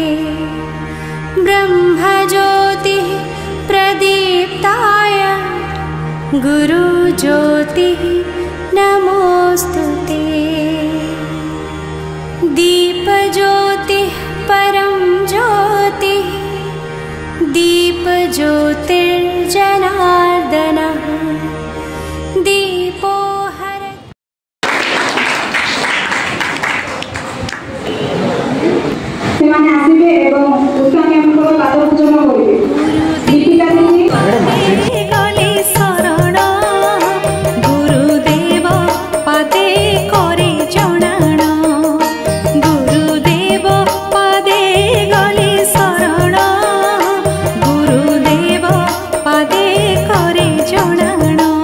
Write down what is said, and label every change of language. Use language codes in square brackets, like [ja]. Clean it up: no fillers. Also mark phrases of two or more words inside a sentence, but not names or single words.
[sa] ब्रह्मज्योतिः प्रदीप्ताय गुरुज्योतिः नमोस्तुते। दीपज्योतिः परं ज्योतिः दीपज्योतिर्जनार्दनः दीपो [or] ସେମାନେ ଆସିବେ ଏବଂ ପୁଷ୍ପାଞ୍ଜଳି ପାଦ ପୂଜନ କରିବେ। ଦୀପିକା ଦେବୀ ଗଲେ ଶରଣ ଗୁରୁଦେବ ପାଦେ କରି ଜଣାଣ ଗୁରୁଦେବ ପାଦେ ଗଲେ ଶରଣ ଗୁରୁଦେବ ପାଦେ କରି ଜଣାଣ